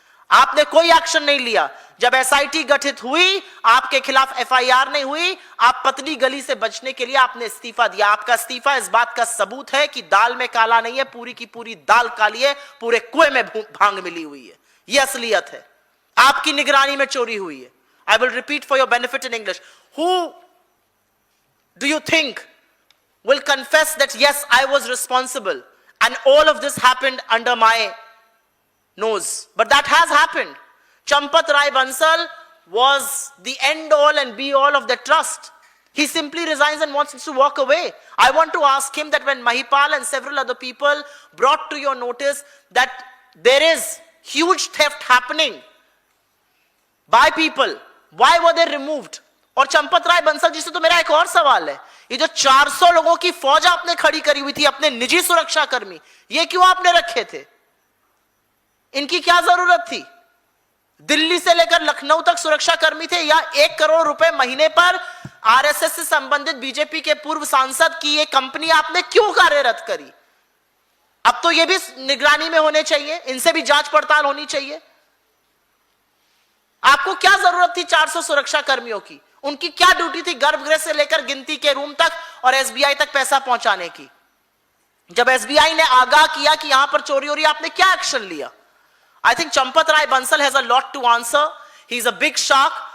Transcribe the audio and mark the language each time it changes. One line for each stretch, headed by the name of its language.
Hindi: आपने कोई एक्शन नहीं लिया। जब एसआईटी गठित हुई आपके खिलाफ एफआईआर नहीं हुई, आप पतली गली से बचने के लिए आपने इस्तीफा दिया। आपका इस्तीफा इस बात का सबूत है कि दाल में काला नहीं है, पूरी की पूरी दाल काली है, पूरे कुएं में भांग मिली हुई है। यह असलियत है, आपकी निगरानी में चोरी हुई है।
English: I will repeat for your benefit in English, who do you think will confess that yes, I was responsible and all of this happened under my nose? But that has happened. Champat Rai Bansal was the end all and be all of the trust. He simply resigns and wants to walk away. I want to ask him that when Mahipal and several other people brought to your notice that there is huge theft happening by people, why were they removed?
Hindi: और चंपत राय बंसल जी से तो मेरा एक और सवाल है, ये जो 400 लोगों की फौज आपने खड़ी करी हुई थी, अपने निजी सुरक्षा कर्मी, ये क्यों आपने रखे थे? इनकी क्या जरूरत थी? दिल्ली से लेकर लखनऊ तक सुरक्षा कर्मी थे, या 1 करोड़ रुपए महीने पर आरएसएस से संबंधित बीजेपी के पूर्व सांसद की ये कंपनी आपने क्यों कार्यरत करी? अब तो ये भी निगरानी में होने चाहिए, इनसे भी जांच पड़ताल होनी चाहिए। आपको क्या जरूरत थी 400 सुरक्षा कर्मियों की? उनकी क्या ड्यूटी थी गर्भगृह से लेकर गिनती के रूम तक और एसबीआई तक पैसा पहुंचाने की? जब एसबीआई ने आगाह किया कि यहां पर चोरी हो रही है, आपने क्या एक्शन लिया?
English: I think Champat Rai Bansal has a lot to answer. He's a big shark.